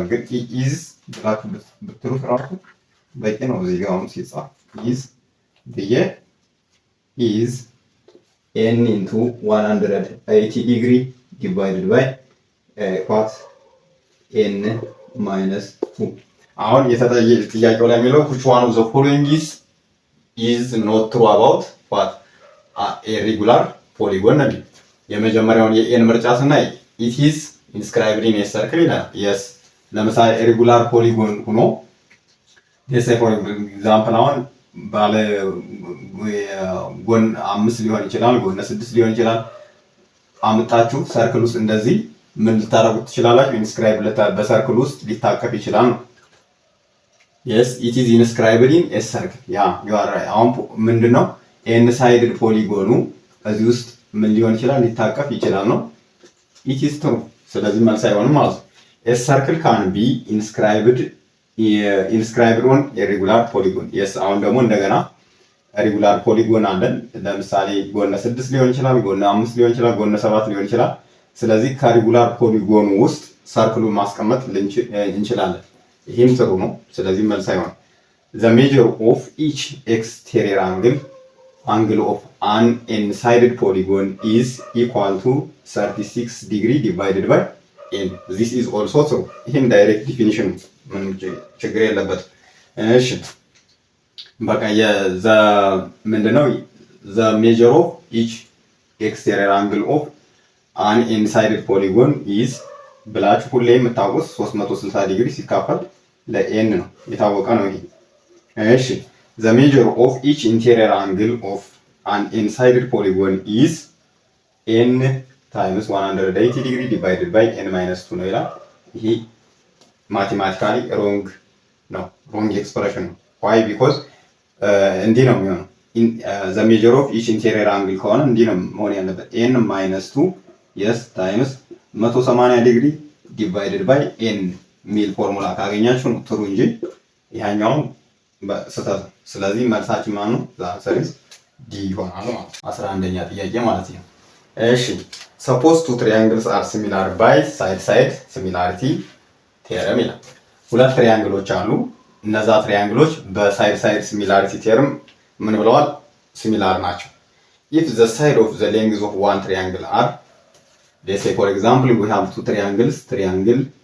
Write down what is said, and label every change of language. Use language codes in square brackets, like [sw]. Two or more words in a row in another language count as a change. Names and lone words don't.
[am] ግን ኢዝ ብላችሁ ብትሉት ራሱ በቂ ነው። እዚህ ጋር አሁን ሲጻፍ ኢዝ ብዬ [en] is n into 180 degree divided by quot n minus 2። [am] አሁን ጥያቄው ላይ የሚለው [en] which one of the following is not true about what a regular polygon ነው። [am] የመጀመሪያውን የኤን ምርጫ ስናይ [en] it is inscribed in a circle ይላል። yes ለምሳሌ regular polygon ሆኖ for example [am] አሁን ባለ ጎን 5 ሊሆን ይችላል፣ ጎን 6 ሊሆን ይችላል። አምጣችሁ ሰርክል ውስጥ እንደዚህ ምን ልታረጉት ትችላላችሁ? ኢንስክራይብ በሰርክል ውስጥ ሊታቀፍ ይችላል ነው። [en] yes it is inscribed in a circle [am] ያ [en] you are right። [am] አሁን ምንድነው [en] n-sided polygonኑ [am] እዚህ ውስጥ ምን ሊሆን ይችላል? ሊታቀፍ ይችላል ነው። [en] it is true። [am] ስለዚህ መልስ አይሆንም ማለት ነው። [en] a circle can be inscribed on a regular polygon yes [am] አሁን ደግሞ እንደገና ሬጉላር ፖሊጎን አለን። ለምሳሌ ጎን 6 ሊሆን ይችላል፣ ጎን 5 ሊሆን ይችላል፣ ጎን 7 ሊሆን ይችላል። ስለዚህ [en] ከregular polygonኑ [am] ውስጥ ሰርክሉን ማስቀመጥ እንችላለን። ይህም ጥሩ ነው። ስለዚህ መልስ አይሆንም። [en] the measure of each exterior angle of an n-sided polygon is equal to 36 degree divided by n. this is also true። ይህም direct definition [am] ምንም ችግር የለበት። እሺ በቃ ምንድነው [en] the measure of each exterior angle of an n-sided polygon is ብላችሁ [am] ሁሌ የምታውቁት 360 ዲግሪ ሲካፈል ለኤን ነው፣ የታወቀ ነው ይሄ። እሺ [en] the measure of each interior angle of an n-sided polygon is n times 180 degree divided by n minus 2 [am] ነው ይላል። ይሄ [en] mathematically wrong ነው፣ wrong expression [am] ነው። [en] why because [am] እንዲህ ነው የሚሆነው። [en] the measure of each interior angle [am] ከሆነ እንዲህ ነው መሆን ያለበት [en] n minus 2 yes times 180 ዲግሪ divided by n ሚል formula [am] ካገኛችሁ ነው ጥሩ እንጂ ይሄኛው ስህተት። ስለዚህ መልሳችን ማን ነው? ዛንሰሪስ ዲ ይሆናል ማለት ነው። 11ኛ ጥያቄ ማለት ነው። እሺ [en] suppose two triangles are similar by side similarity theorem [am] ይላል። ሁለት ትሪያንግሎች አሉ። እነዛ ትሪያንግሎች [en] በside similarity theorem [am] ምን ብለዋል? [en] ሲሚላር ናቸው። if the side of the length of one triangle are let's say for example we have two triangles triangle